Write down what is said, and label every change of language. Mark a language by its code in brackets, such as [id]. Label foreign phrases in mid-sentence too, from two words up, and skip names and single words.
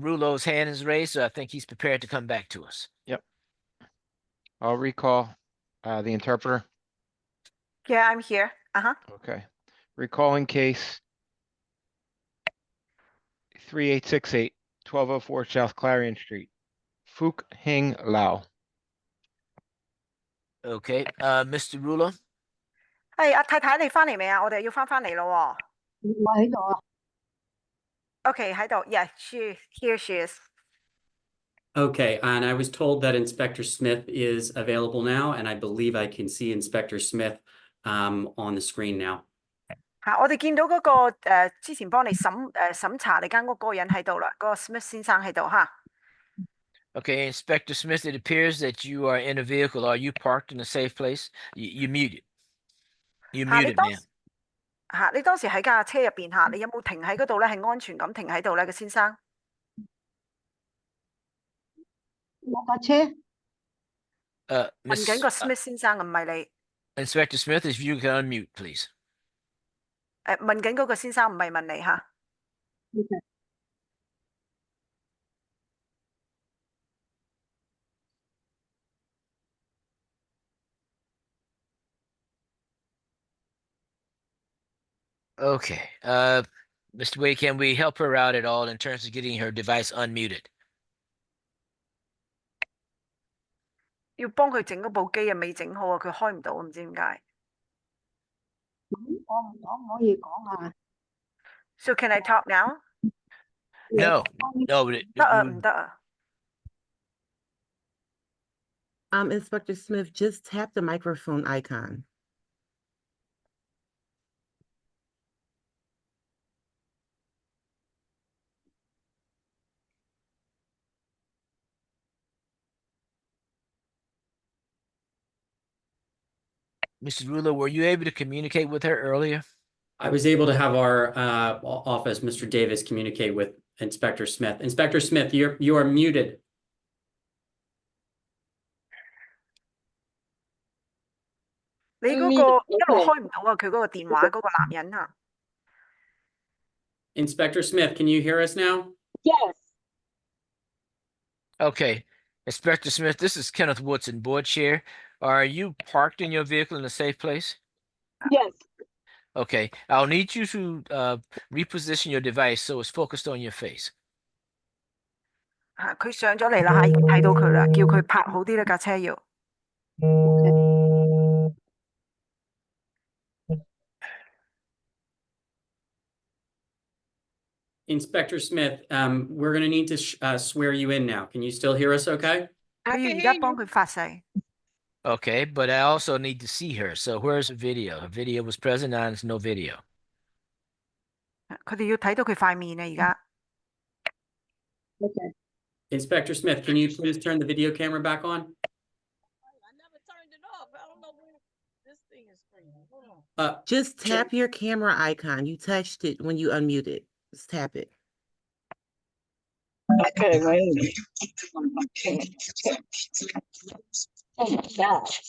[en] Rulo's hand is raised, so I think he's prepared to come back to us. Yep. I'll recall the interpreter. Yeah, I'm here. Okay. Recalling case 3868, 1204 South Clarion Street. Fook Hing Lau. Okay. Mr. Rulo? [yue] 係阿太太你翻嚟未啊？我哋要翻嚟咯喎。我喺度啊。 [en] Okay, 喺度。Yeah, here she is. Okay, and I was told that Inspector Smith is available now, and I believe I can see Inspector Smith on the screen now. [yue] 我哋見到嗰個之前幫你審查你間屋嗰個人喺度啦，嗰個 Smith 先生喺度嚇。 [en] Okay, Inspector Smith, it appears that you are in a vehicle. Are you parked in a safe place? You muted. You muted, ma'am. [yue] 你當時喺架車入邊嚇，你有冇停喺嗰度咧？係安全咁停喺度咧，個先生。我架車。問緊個 Smith 先生，唔係你。 [en] Inspector Smith, if you can unmute, please. [yue] 問緊嗰個先生，唔係問你嚇。 [en] Okay. Mr. Wade, can we help her out at all in terms of getting her device unmuted? [yue] 要幫佢整嗰部機啊，未整好啊，佢開唔到，唔知點解。我唔可以講啊。 [en] So can I talk now? No, no, [yue] 得啊，唔得啊。 [en] Inspector Smith, just tap the microphone icon. Mrs. Ruler, were you able to communicate with her earlier? I was able to have our office, Mr. Davis, communicate with Inspector Smith. Inspector Smith, you are muted. [yue] 你嗰個一路開唔到啊，佢嗰個電話嗰個男人啊。 [en] Inspector Smith, can you hear us now? Yes. Okay. Inspector Smith, this is Kenneth Woodson, board chair. Are you parked in your vehicle in a safe place? Yes. Okay. I'll need you to reposition your device so it's focused on your face. [yue] 佢上咗嚟啦，已經睇到佢啦，叫佢拍好啲啦，架車要。 [en] Inspector Smith, we're going to need to swear you in now. Can you still hear us okay? [yue] 佢要而家幫佢發誓。 [en] Okay, but I also need to see her. So where's the video? Her video was present, now there's no video. [yue] 佢哋要睇到佢塊面啊，而家。 [en] Okay. Inspector Smith, can you please turn the video camera back on? Just tap your camera icon. You touched it when you unmuted. Just tap it. Okay, wait. Oh my gosh.